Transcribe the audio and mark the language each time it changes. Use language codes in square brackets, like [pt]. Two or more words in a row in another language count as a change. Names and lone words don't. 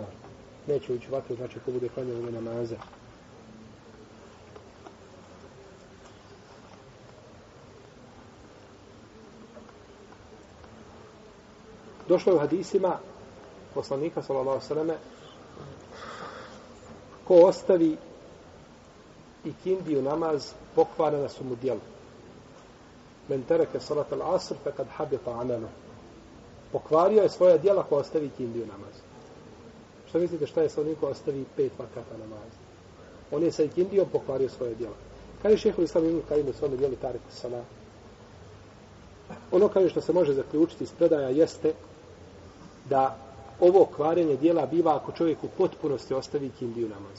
[bs] Neće ući u vatru, znači ko bude klanjao ove namaze. Došlo je u hadisima poslanika [ar] صلى الله عليه وسلم: [bs] ko ostavi ikindiju namaz, pokvarena su mu djela. [ar] من ترك صلاة العصر فقد حبط عمله. [bs] Pokvario je svoja djela ko ostavi ikindiju namaz. Što mislite šta je sa onim ko ostavi 5 vakata namaza? On je sa ikindijom pokvario svoje djela. Kaže šejhul islam Ibn Kajim u svome djelu Tariku Salah. Ono kaže što se može zaključiti iz predaja jeste da ovo kvarenje djela biva ako čovjek u potpunosti ostavi ikindiju namaz.